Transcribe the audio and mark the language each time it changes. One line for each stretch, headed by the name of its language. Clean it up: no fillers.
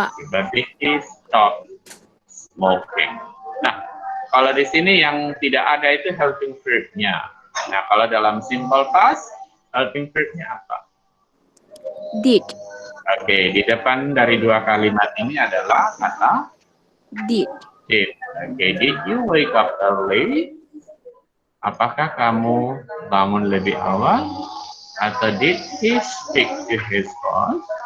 Indonesian: Berarti stop smoking. Nah, kalau di sini yang tidak ada itu helping verb-nya. Nah, kalau dalam simple past, helping verb-nya apa?
English: Did.
Indonesian: Oke, di depan dari dua kalimat ini adalah kata
English: did. Oke, did you wake up early?
Indonesian: Apakah kamu bangun lebih awal?
English: Atau did he speak to his boss?